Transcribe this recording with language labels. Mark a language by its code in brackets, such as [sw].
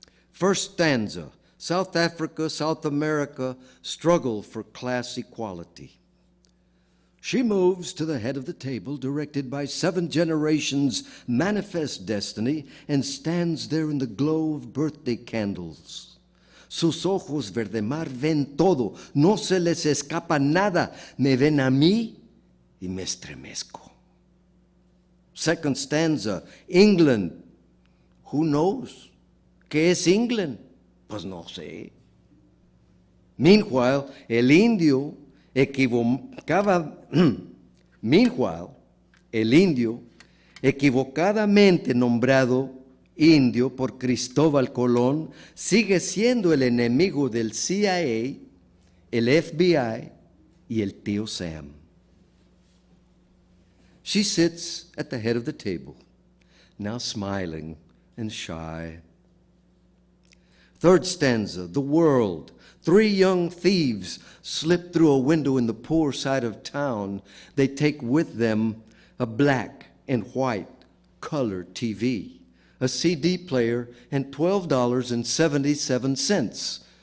[en] First stanza, South Africa, South America struggle for class equality. She moves to the head of the table, directed by 7 generations' manifest destiny, and stands there in the glow of birthday candles. [es] Sus ojos verde mar ven todo, no se les escapa nada, me ven a mí y me estremezco. [en] Second stanza, England. Who knows? [es] ¿Qué es England? Pues no sé. [en] Meanwhile, [es] el indio equivocaba. Meanwhile, el indio, equivocadamente nombrado indio por Cristóbal Colón, sigue siendo el enemigo del CIA, el FBI y el tío Sam. [en] She sits at the head of the table, now smiling and shy. Third stanza, the world. 3 young thieves slip through a window in the poor side of town. They take with them a black and white color TV, a CD player, and $12.77.